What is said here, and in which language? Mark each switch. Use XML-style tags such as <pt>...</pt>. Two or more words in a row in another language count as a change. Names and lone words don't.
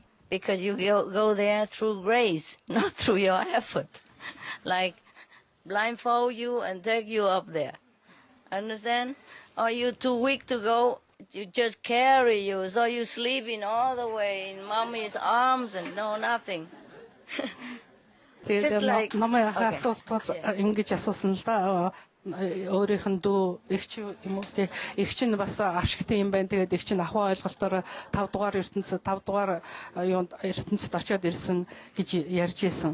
<en>Because you go there through grace, not through your effort. Like blindfold you and take you up there. Understand? Or you're too weak to go, you just carry you. So you're sleeping all the way in mommy's arms and no nothing.</en> <mn>Тэгээд намайг асуулт бол ингэж асуусан л да. Өөрийнх нь дүү эгч юм уу те эгч нь бас авшигтай юм байна. Тэгээд эгч нь ахуй ойлголтоор 5 дугаар ертөнцид 5 дугаар юунд ертөнцид очиод ирсэн гэж ярьж исэн.</mn>